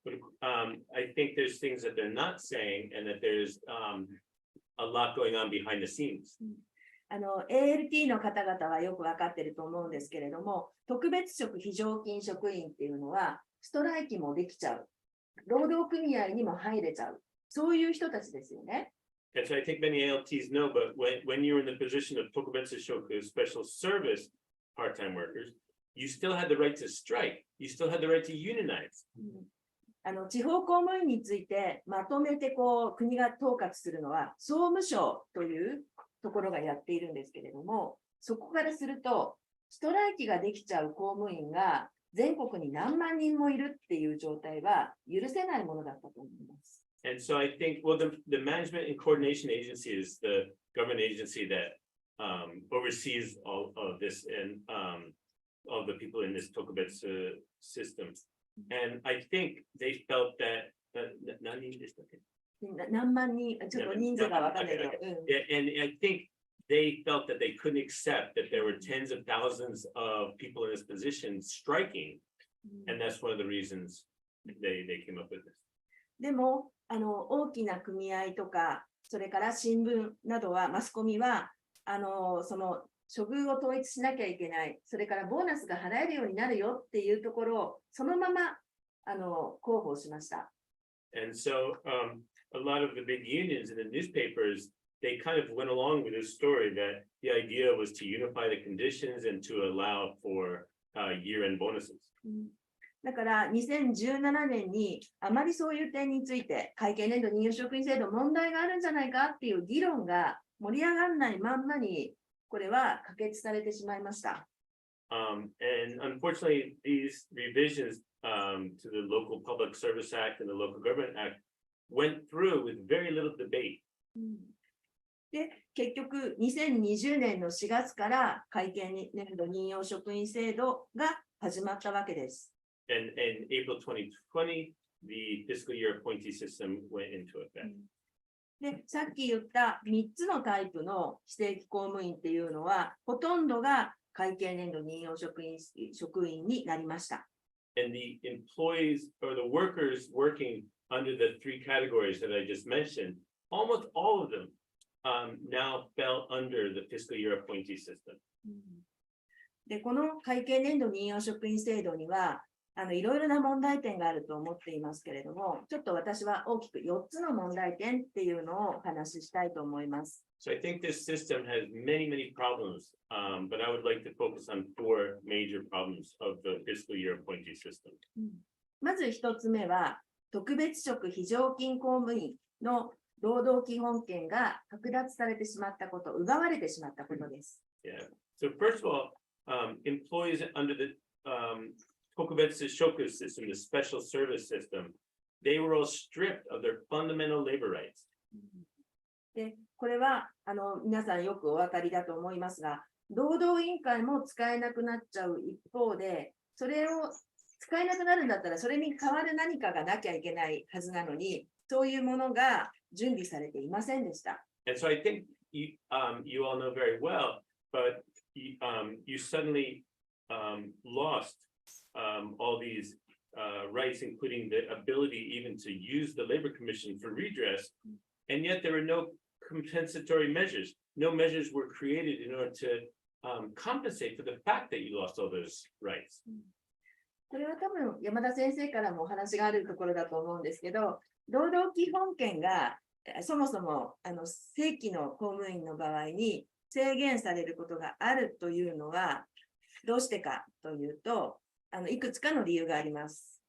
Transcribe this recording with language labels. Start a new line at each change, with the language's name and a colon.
English: But, I think there's things that they're not saying, and that there's a lot going on behind the scenes.
Japanese: ALT の方々はよく分かっていると思うんですけれども、特別職非常勤職員っていうのは、ストライキもできちゃう、労働組合にも入れちゃう、そういう人たちですよね。
English: And so I think many ALTs know, but when you're in the position of tokubetsu shoku, special service part-time workers, you still had the right to strike. You still had the right to unionize.
Japanese: 地方公務員についてまとめて国が統括するのは総務省というところがやっているんですけれども、そこからするとストライキができちゃう公務員が全国に何万人もいるっていう状態は許せないものだったと思います。
English: And so I think, well, the Management and Coordination Agency is the government agency that oversees all of this and all the people in this tokubetsu system. And I think they felt that,
Japanese: 何人でしたっけ？何万人、ちょっと人数が分かんないけど。
English: And I think they felt that they couldn't accept that there were tens of thousands of people in this position striking. And that's one of the reasons they came up with this.
Japanese: でも、大きな組合とか、それから新聞などは、マスコミは、その処遇を統一しなきゃいけない、それからボーナスが払えるようになるよっていうところを、そのまま広報しました。
English: And so, a lot of the big unions in the newspapers, they kind of went along with this story that the idea was to unify the conditions and to allow for year-end bonuses.
Japanese: だから2017年にあまりそういう点について会計年度任用職員制度問題があるんじゃないかっていう議論が盛り上がらないまんまにこれは可決されてしまいました。
English: And unfortunately, these revisions to the Local Public Service Act and the Local Government Act went through with very little debate.
Japanese: で、結局2020年の4月から会計年度任用職員制度が始まったわけです。
English: And in April 2020, the fiscal year appointee system went into effect.
Japanese: で、さっき言った3つのタイプの非正規公務員っていうのは、ほとんどが会計年度任用職員になりました。
English: And the employees or the workers working under the 3 categories that I just mentioned, almost all of them now fell under the fiscal year appointee system.
Japanese: で、この会計年度任用職員制度には、いろいろな問題点があると思っていますけれども、ちょっと私は大きく4つの問題点っていうのをお話ししたいと思います。
English: So I think this system has many problems, but I would like to focus on 4 major problems of the fiscal year appointee system.
Japanese: まず1つ目は、特別職非常勤公務員の労働基本権が剥奪されてしまったこと、奪われてしまったことです。 Yeah.
English: So first of all, employees under the Kokubetsu Shoku system, the special service system, they were all stripped of their fundamental labor rights.
Japanese: で、これは皆さんよくお分かりだと思いますが、労働委員会も使えなくなっちゃう一方で、それを使えなくなるんだったら、それに代わる何かがなきゃいけないはずなのに、そういうものが準備されていませんでした。
English: And so I think you all know very well, but you suddenly lost all these rights, including the ability even to use the Labor Commission for redress, and yet there were no compensatory measures. No measures were created in order to compensate for the fact that you lost all those rights.
Japanese: これは多分山田先生からもお話があるところだと思うんですけど、労働基本権がそもそも正規の公務員の場合に制限されることがあるというのはどうしてかというと、いくつかの理由があります。